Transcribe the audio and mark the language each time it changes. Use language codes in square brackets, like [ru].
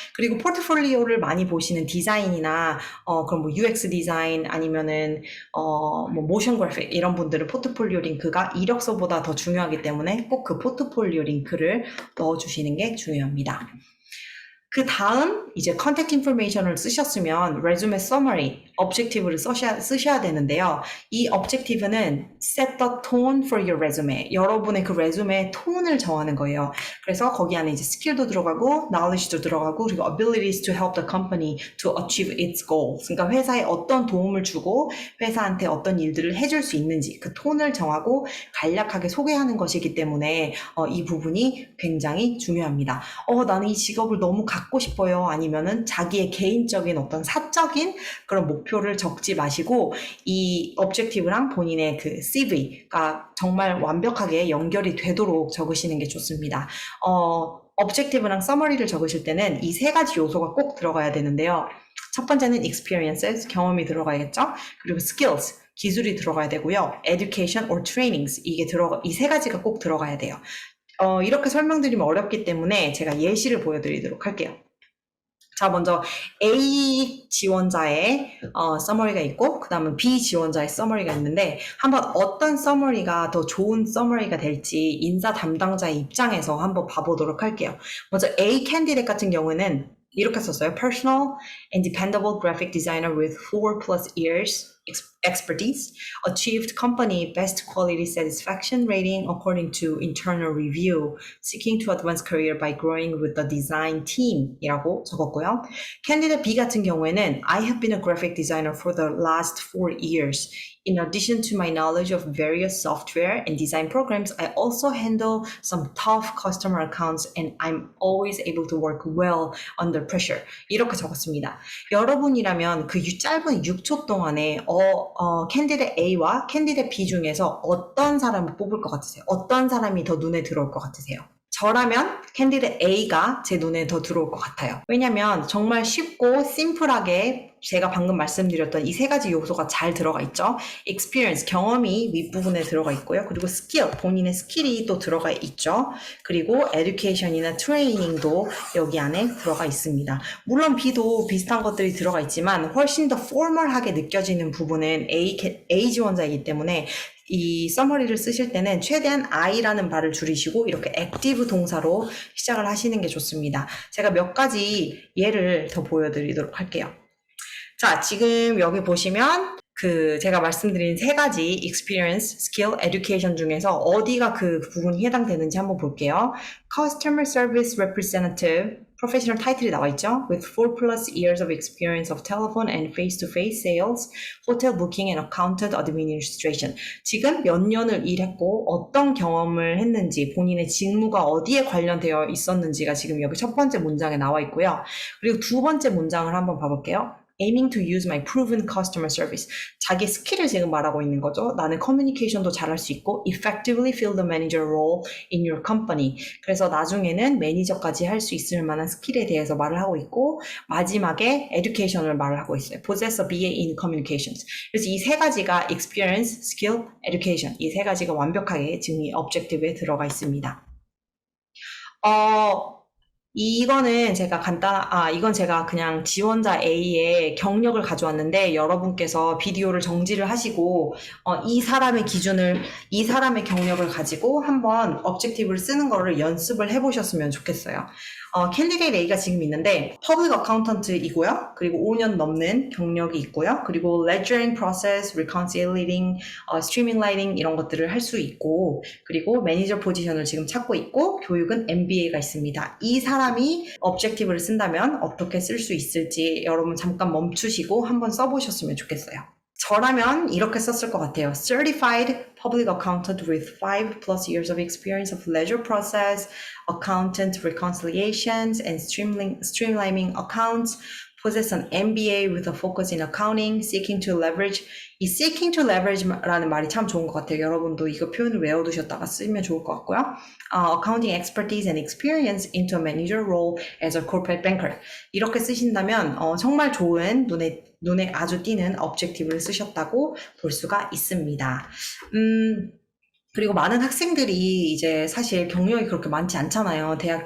[ko] 그리고 포트폴리오를 많이 보시는 디자인이나 그럼 뭐 UX 디자인 아니면은 뭐 모션 그래픽 이런 분들은 포트폴리오 링크가 이력서보다 더 중요하기 때문에 꼭 그 포트폴리오 링크를 넣어주시는 게 중요합니다. 그 다음 이제 컨택트 인포메이션을 쓰셨으면 resume summary, objective를 쓰셔야 되는데요. [en] 이 objective는 set the tone for your resume. [ko] 여러분의 그 resume의 톤을 정하는 거예요. 그래서 거기 안에 이제 skill도 들어가고 knowledge도 들어가고 그리고 [en] abilities to help the company to achieve its goals. [ko] 그러니까 회사에 어떤 도움을 주고 회사한테 어떤 일들을 해줄 수 있는지 그 톤을 정하고 간략하게 소개하는 것이기 때문에 이 부분이 굉장히 중요합니다. 나는 이 직업을 너무 갖고 싶어요. 아니면은 자기의 개인적인 어떤 사적인 그런 목표를 적지 마시고 이 objective랑 본인의 그 CV가 정말 완벽하게 연결이 되도록 적으시는 게 좋습니다. objective랑 summary를 적으실 때는 이 세 가지 요소가 꼭 들어가야 되는데요. 첫 번째는 experiences, 경험이 들어가야겠죠? 그리고 skills, 기술이 들어가야 되고요. education or trainings, 이 세 가지가 꼭 들어가야 돼요. 이렇게 설명드리면 어렵기 때문에 제가 예시를 보여드리도록 할게요. 자, 먼저 A 지원자의 서머리가 있고 그 다음은 B 지원자의 서머리가 있는데 한번 어떤 서머리가 더 좋은 서머리가 될지 인사 담당자의 입장에서 한번 봐보도록 할게요. 먼저 A 캔디데이트 같은 경우는 이렇게 썼어요. [en] Personal and dependable graphic designer with 4+ years expertise, achieved company best quality satisfaction rating according to internal review, seeking to advance career by growing with the design team [ko] 이라고 적었고요. 캔디데이트 B 같은 경우에는 [en] I have been a graphic designer for the last 4 years. In addition to my knowledge of various software and design programs, I also handle some tough customer accounts and I'm always able to work well under pressure. [ko] 이렇게 적었습니다. 여러분이라면 그 짧은 6초 동안에 캔디데이트 A와 캔디데이트 B 중에서 어떤 사람을 뽑을 것 같으세요? 어떤 사람이 더 눈에 들어올 것 같으세요? 저라면 캔디데이트 A가 제 눈에 더 들어올 것 같아요. 왜냐면 정말 쉽고 심플하게 제가 방금 말씀드렸던 이 세 가지 요소가 잘 들어가 있죠. experience, 경험이 윗부분에 들어가 있고요. 그리고 skill, 본인의 스킬이 또 들어가 있죠. 그리고 education이나 training도 여기 안에 들어가 있습니다. 물론 B도 비슷한 것들이 들어가 있지만 훨씬 더 formal하게 느껴지는 부분은 A 지원자이기 때문에 이 서머리를 쓰실 때는 최대한 I라는 발을 줄이시고 이렇게 active 동사로 시작을 하시는 게 좋습니다. 제가 몇 가지 예를 더 보여드리도록 할게요. 자, 지금 여기 보시면 제가 말씀드린 세 가지 experience, skill, education 중에서 어디가 그 부분이 해당되는지 한번 볼게요. [en] Customer service representative, [ko] 프로페셔널 타이틀이 나와 있죠. [en] With 4 plus years of experience of telephone and face-to-face sales, hotel booking and accountant administration. [ko] 지금 몇 년을 일했고 어떤 경험을 했는지 본인의 직무가 어디에 관련되어 있었는지가 지금 여기 첫 번째 문장에 나와 있고요. 그리고 두 번째 문장을 한번 봐볼게요. [en] Aiming to use my proven customer service. [ko] 자기 스킬을 지금 말하고 있는 거죠. 나는 커뮤니케이션도 잘할 수 있고 [en] effectively fill the manager role in your company. [ko] 그래서 나중에는 매니저까지 할 수 있을 만한 스킬에 대해서 말을 하고 있고 마지막에 education을 말을 하고 있어요. [en] Possess a BA in communications. [ko] 그래서 이 세 가지가 experience, skill, education. 이 세 가지가 완벽하게 지금 이 objective에 들어가 있습니다. 이거는 이건 제가 그냥 지원자 A의 경력을 가져왔는데 여러분께서 비디오를 정지를 하시고 이 사람의 경력을 가지고 한번 objective를 쓰는 거를 연습을 해보셨으면 좋겠어요. 캔디데이트 A가 지금 있는데 Public Accountant이고요. 그리고 5년 넘는 경력이 있고요. 그리고 Ledgering Process, Reconciliating, Streamlining 이런 것들을 할 수 있고 그리고 매니저 포지션을 지금 찾고 있고 교육은 MBA가 있습니다. 이 사람이 objective를 쓴다면 어떻게 쓸 수 있을지 여러분 잠깐 멈추시고 한번 써보셨으면 좋겠어요. 저라면 이렇게 썼을 것 같아요. [en] Certified Public Accountant with 5 plus years of experience of ledger process, accountant reconciliations, and streamlining accounts. Possess an MBA with a focus in accounting, seeking to leverage. [ko] 이 seeking to leverage라는 말이 참 좋은 것 같아요. 여러분도 이거 표현을 외워두셨다가 쓰면 좋을 것 같고요. [en] Accounting expertise and experience into a manager role as a corporate banker. [ko] 이렇게 쓰신다면 정말 좋은 눈에 아주 띄는 objective를 쓰셨다고 볼 수가 있습니다. 그리고 많은 학생들이 이제 사실 경력이 그렇게 많지 않잖아요.